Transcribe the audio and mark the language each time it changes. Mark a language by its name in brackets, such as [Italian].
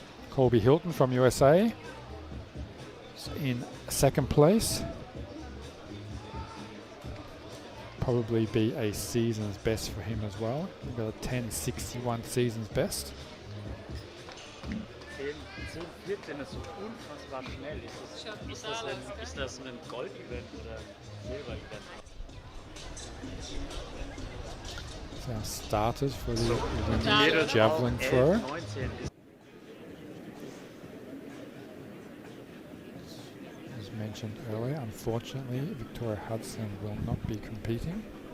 [English] Colby Hilton from USA is in second place. Probably be a season's best for him as well. We've got a 10:61 season's best. [German] 10:14 ist so unfassbar schnell. Ist das ein Gold-Event oder Silber-Event? [English] So our starters for the women's javelin throw. As mentioned earlier, unfortunately, Victoria Hudson will not be competing.